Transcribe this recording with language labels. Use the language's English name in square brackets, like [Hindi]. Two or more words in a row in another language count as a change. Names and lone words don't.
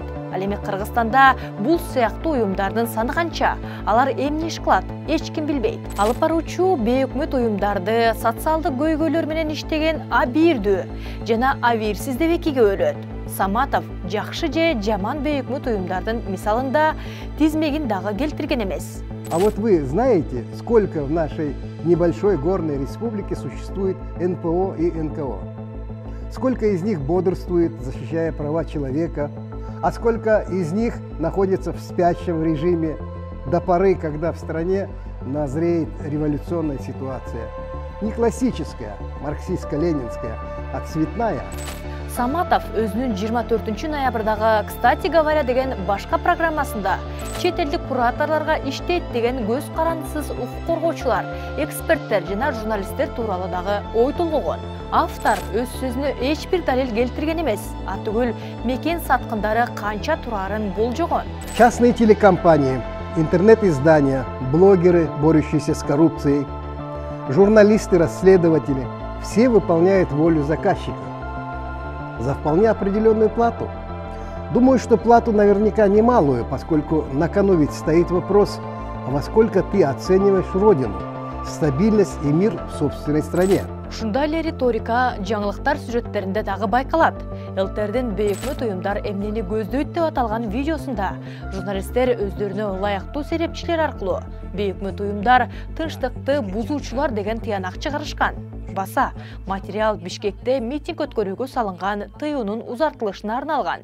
[Kyrgyz] Ал эми Кыргызстанда бул сыяктуу уюмдардын саны канча, алар эмне иш кылат, эч ким билбейт. Алып баруучу бейөкмөт уюмдарды социалдык көйгөйлөр менен иштеген А1 жана А1сиз деп экиге бөлөт. Саматов жакшы же жаман бейөкмөт уюмдардын мисалында тизмегин дагы келтирген эмес. [Russian] А вот вы знаете, сколько в нашей небольшой горной республике существует НПО и НКО? Сколько из них бодрствует, защищая права человека, а сколько из них находится в спящем режиме до поры, когда в стране назреет революционная ситуация? Не классическая, марксистско-ленинская, а цветная. [Kyrgyz] Саматов өзүнүн 24 ноябрдагы «Кстати говоря» деген башка программасында чет элдик кураторлорго иштейт деген көз карандысыз укук коргоочулар, эксперттер жана журналисттер тууралуу дагы ой толгогон. Автор өз сөзүнө эч бир далил келтирген эмес, а түгүл мекен саткындары канча турарын болжогон. [Russian] Частные телекомпании, интернет-издания, блогеры, борющиеся с коррупцией, журналисты-расследователи – все выполняют волю заказчика за вполне определенную плату. Думаю, что плату наверняка немалую, поскольку на кону ведь стоит вопрос, а во сколько ты оцениваешь родину, стабильность и мир в собственной стране. [Kyrgyz] Ушундай эле риторика жаңылыктар сюжеттеринде дагы байкалат. ЛТРдин бейөкмөт уюмдар эмнени көздөйт деп аталган видеосунда журналисттер өздөрүнө ылайыктуу серепчилер аркылуу бейөкмөт уюмдар тынчтыкты бузуучулар деген тыянак чыгарышкан. Баса, материал Бишкекте митинг өткөрүүгө салынган тыюунун узартылышына арналган.